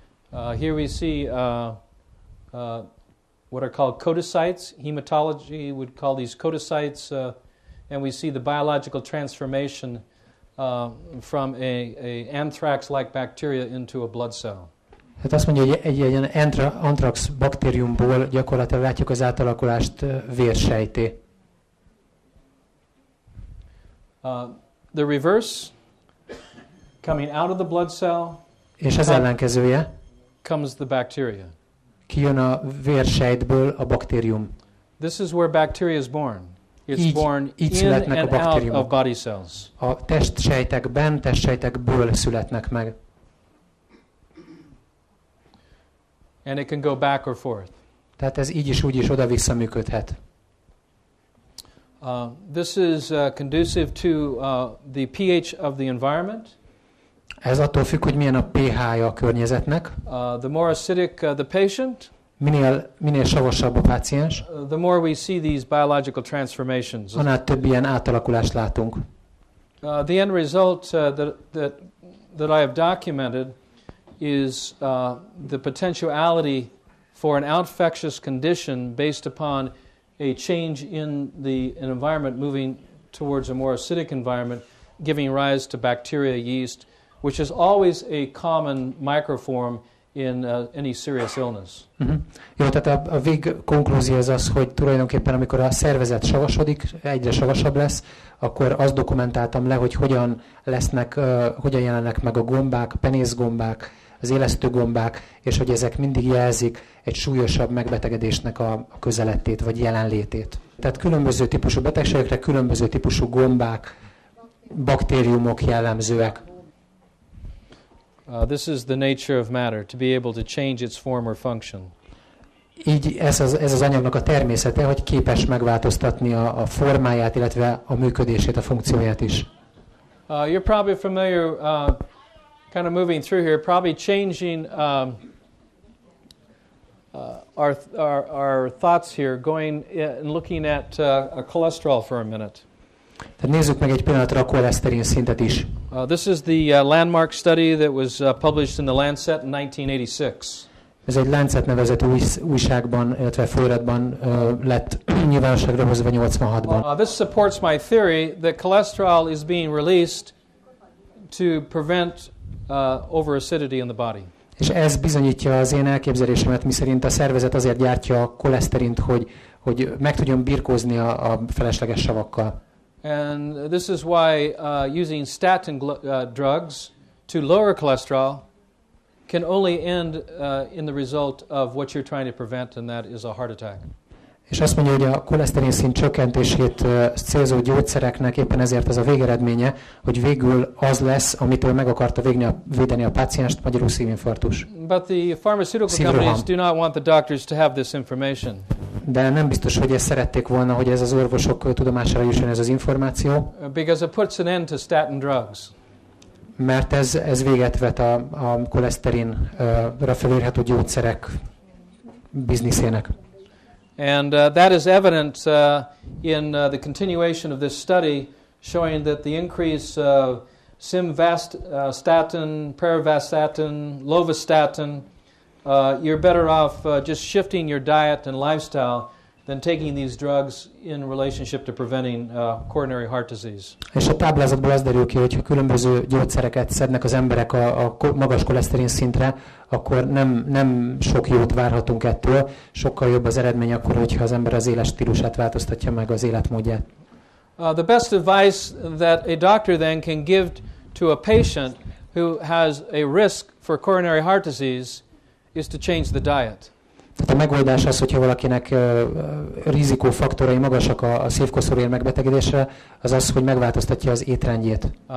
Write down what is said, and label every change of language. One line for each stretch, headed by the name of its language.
English: Here we see what are called codocytes. Hematology would call these codocytes, and we see the biological transformation from a anthrax-like bacteria into a blood cell.
Hungarian: Hát azt mondja, hogy egy ilyen anthrax baktériumból gyakorlatilag látjuk az átalakulást vérsejté.
English: The reverse, coming out of the blood cell,
Hungarian: és az ellenkezője,
English: comes the bacteria.
Hungarian: Kijön a vérsejtből a baktérium.
English: This is where bacteria is born. It's born in and out of body cells.
Hungarian: A testsejtekből születnek meg.
English: And it can go back or forth.
Hungarian: Tehát ez így is úgy is oda-vissza működhet.
English: This is conducive to the pH of the environment.
Hungarian: Ez attól függ, hogy milyen a pH-ja a környezetnek.
English: The more acidic the patient,
Hungarian: Minél savasabb a páciens,
English: the more we see these biological transformations.
Hungarian: annál több ilyen átalakulást látunk.
English: The end result that I have documented is the potentiality for an infectious condition based upon a change in an environment moving towards a more acidic environment, giving rise to bacteria, yeast, which is always a common microform in any serious illness.
Hungarian: Jó, tehát a végkonklúzió az, hogy tulajdonképpen amikor a szervezet savasodik, egyre savasabb lesz, akkor azt dokumentáltam le, hogy hogyan jelennek meg a gombák, penészgombák, az élesztőgombák, és hogy ezek mindig jelzik egy súlyosabb megbetegedésnek a közelettét vagy jelenlétét. Tehát különböző típusú betegségekre különböző típusú gombák, baktériumok jellemzőek.
English: This is the nature of matter, to be able to change its form or function.
Hungarian: Így ez az anyagnak a természete, hogy képes megváltoztatni a formáját, illetve a működését, a funkcióját is.
English: You're probably familiar, kind of moving through here, probably changing our thoughts here, going and looking at a cholesterol for a minute.
Hungarian: Tehát nézzük meg egy pillanatra a koleszterin szintet is.
English: This is the landmark study that was published in the Lancet in 1986.
Hungarian: Ez egy Lancet nevezetű újságban, illetve folyóiratban lett nyilvánosságra hozva 86-ban.
English: This supports my theory that cholesterol is being released to prevent overacidity in the body.
Hungarian: És ez bizonyítja az én elképzelésemet, miszerint a szervezet azért gyártja a koleszterint, hogy meg tudjon birkózni a felesleges savakkal.
English: And this is why using statin drugs to lower cholesterol can only end in the result of what you're trying to prevent, and that is a heart attack.
Hungarian: És azt mondja, hogy a koleszterin szint csökkentését célzó gyógyszereknek éppen ezért az a végeredménye, hogy végül az lesz, amitől meg akarta védeni a pácienst, magyarul szívinfarktus.
English: But the pharmaceutical companies do not want the doctors to have this information.
Hungarian: De nem biztos, hogy ezt szerették volna, hogy ez az orvosok tudomására jusson ez az információ.
English: Because it puts an end to statin drugs.
Hungarian: Mert ez véget vet a koleszterinra felírható gyógyszerek bizniszének.
English: And that is evident in the continuation of this study, showing that the increase of simvastatin, pravastatin, lovastatin, you're better off just shifting your diet and lifestyle than taking these drugs in relationship to preventing coronary heart disease.
Hungarian: És a táblázatból az derül ki, hogy ha különböző gyógyszereket szednek az emberek a magas koleszterin szintre, akkor nem sok jót várhatunk ettől, sokkal jobb az eredmény akkor, hogyha az ember az életstílusát változtatja meg, az életmódját.
English: The best advice that a doctor then can give to a patient who has a risk for coronary heart disease is to change the diet.
Hungarian: Tehát a megoldás az, hogyha valakinek rizikófaktorai magasak a szívkoszorúér megbetegedésre, az az, hogy megváltoztatja az étrendjét.